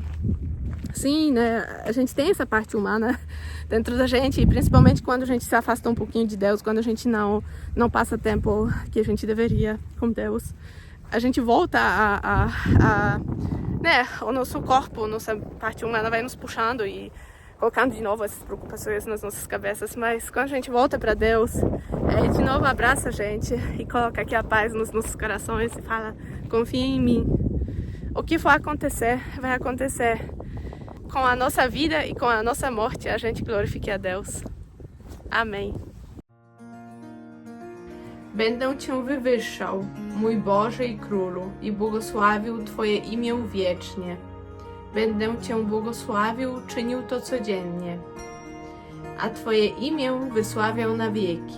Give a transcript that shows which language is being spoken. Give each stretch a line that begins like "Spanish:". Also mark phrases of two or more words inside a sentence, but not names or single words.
Portuguese: Sim, né, a gente tem essa parte humana dentro da gente, e principalmente quando a gente se afasta um pouquinho de Deus, quando a gente não passa tempo que a gente deveria com Deus, a gente volta né, o nosso corpo, nossa parte humana vai nos puxando e colocando de novo essas preocupações nas nossas cabeças, mas quando a gente volta para Deus, Ele de novo abraça a gente e coloca aqui a paz nos nossos corações e fala, confia em mim. O que for acontecer, vai acontecer. Com a nossa vida e com a nossa morte, a gente glorifique a Deus. Amém.
Polish: Będę Cię wywyższał, mój Boże i Królu, i błogosławił Twoje imię wiecznie. Będę Cię błogosławił, czynił to codziennie, a Twoje imię wysławiał na wieki.